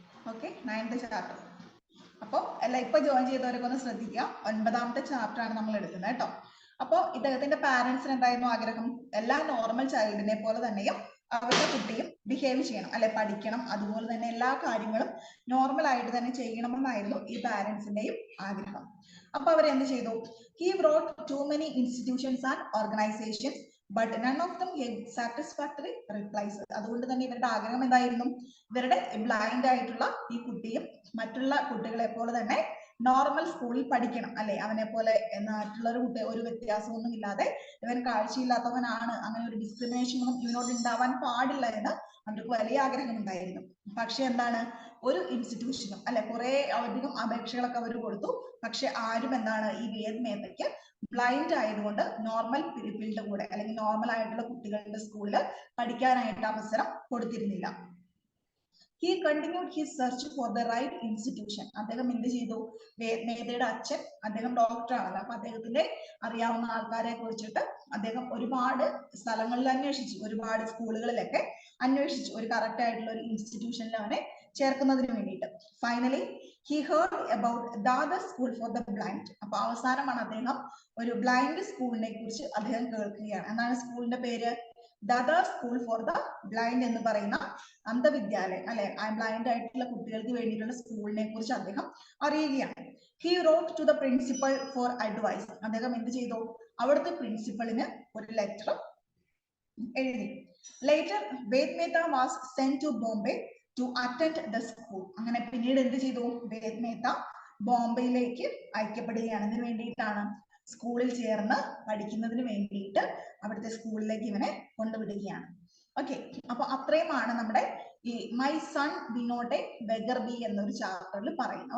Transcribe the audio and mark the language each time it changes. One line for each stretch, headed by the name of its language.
Malayalam: Okay, 9th chapter. അപ്പൊ എല്ലാം ഇപ്പൊ ജോയിൻ ചെയ്തവരൊക്കെ ഒന്ന് ശ്രദ്ധിക്കുക. 9ാമത്തെ ചാപ്റ്റർ ആണ് നമ്മൾ എടുക്കുന്നത് കേട്ടോ. അപ്പൊ ഇദ്ദേഹത്തിന്റെ പാരന്റ്സിന് എന്തായിരുന്നു ആഗ്രഹം, എല്ലാ നോർമൽ ചൈൽഡിനെ പോലെ തന്നെയും അവരുടെ കുട്ടിയും ബിഹേവ് ചെയ്യണം അല്ലെ, പഠിക്കണം, അതുപോലെ തന്നെ എല്ലാ കാര്യങ്ങളും നോർമൽ ആയിട്ട് തന്നെ ചെയ്യണമെന്നായിരുന്നു ഈ പാരന്റ്സിന്റെയും ആഗ്രഹം. അപ്പൊ അവരെന്ത് ചെയ്തു,
English: he wrote too many institutions and organizations but none of them gave satisfactory replies.
Malayalam: അതുകൊണ്ട് തന്നെ ഇവരുടെ ആഗ്രഹം എന്തായിരുന്നു, ഇവരുടെ ബ്ലൈൻഡ് ആയിട്ടുള്ള ഈ കുട്ടിയും മറ്റുള്ള കുട്ടികളെ പോലെ തന്നെ നോർമൽ സ്കൂളിൽ പഠിക്കണം അല്ലെ, അവനെ പോലെ മറ്റുള്ളൊരു കുട്ടി ഒരു വ്യത്യാസമൊന്നും ഇല്ലാതെ ഇവൻ കാഴ്ചയില്ലാത്തവനാണ്, അങ്ങനെ ഒരു ഡിസ്ക്രിമിനേഷൻ ഒന്നും ഇവനോട് ഉണ്ടാവാൻ പാടില്ല എന്ന് അവർക്ക് വലിയ ആഗ്രഹം ഉണ്ടായിരുന്നു. പക്ഷെ എന്താണ്, ഒരു ഇൻസ്റ്റിറ്റ്യൂഷനും അല്ലെ, കുറെ അധികം അപേക്ഷകളൊക്കെ അവർ കൊടുത്തു, പക്ഷെ ആരും എന്താണ് ഈ വേദ് മേത്തയ്ക്ക് ബ്ലൈൻഡ് ആയതുകൊണ്ട് നോർമൽ പീപ്പിളിന്റെ കൂടെ അല്ലെങ്കിൽ നോർമൽ ആയിട്ടുള്ള കുട്ടികളുടെ സ്കൂളിൽ പഠിക്കാനായിട്ട് അവസരം കൊടുത്തിരുന്നില്ല.
English: He continued his search for the right institution.
Malayalam: അദ്ദേഹം എന്ത് ചെയ്തു, മേത്തയുടെ അച്ഛൻ അദ്ദേഹം ഡോക്ടർ ആണല്ലോ, അപ്പൊ അദ്ദേഹത്തിന്റെ അറിയാവുന്ന ആൾക്കാരെ കുറിച്ചിട്ട് അദ്ദേഹം ഒരുപാട് സ്ഥലങ്ങളിൽ അന്വേഷിച്ചു, ഒരുപാട് സ്കൂളുകളിലൊക്കെ അന്വേഷിച്ചു, ഒരു കറക്റ്റ് ആയിട്ടുള്ള ഒരു ഇൻസ്റ്റിറ്റ്യൂഷനിൽ അവനെ ചേർക്കുന്നതിന് വേണ്ടിയിട്ട്.
English: Finally he heard about Dada School for the Blind.
Malayalam: അപ്പൊ അവസാനമാണ് അദ്ദേഹം ഒരു ബ്ലൈൻഡ് സ്കൂളിനെ കുറിച്ച് അദ്ദേഹം കേൾക്കുകയാണ്. എന്താണ് സ്കൂളിന്റെ പേര്, Dada school for the blind എന്ന് പറയുന്ന അന്ധവിദ്യാലയം അല്ലെ, ബ്ലൈൻഡ് ആയിട്ടുള്ള കുട്ടികൾക്ക് വേണ്ടിയിട്ടുള്ള സ്കൂളിനെ കുറിച്ച് അദ്ദേഹം അറിയുകയാണ്.
English: He wrote to the principal for advice.
Malayalam: അദ്ദേഹം എന്ത് ചെയ്തു, അവിടുത്തെ പ്രിൻസിപ്പളിന് ഒരു ലെറ്റർ എഴുതി.
English: Later Ved Mehta was sent to Bombay to attend the school.
Malayalam: അങ്ങനെ പിന്നീട് എന്ത് ചെയ്തു, വേദ് മേത്ത ബോംബെയിലേക്ക് അയക്കപ്പെടുകയാണ്. ഇതിനു വേണ്ടിയിട്ടാണ്, സ്കൂളിൽ ചേർന്ന് പഠിക്കുന്നതിന് വേണ്ടിയിട്ട് അവിടുത്തെ സ്കൂളിലേക്ക് ഇവനെ കൊണ്ടുവിടുകയാണ്. ഓക്കെ, അപ്പൊ അത്രയുമാണ് നമ്മുടെ ഈ my son B not A beggar B എന്നൊരു ചാപ്റ്ററിൽ പറയുന്നത്.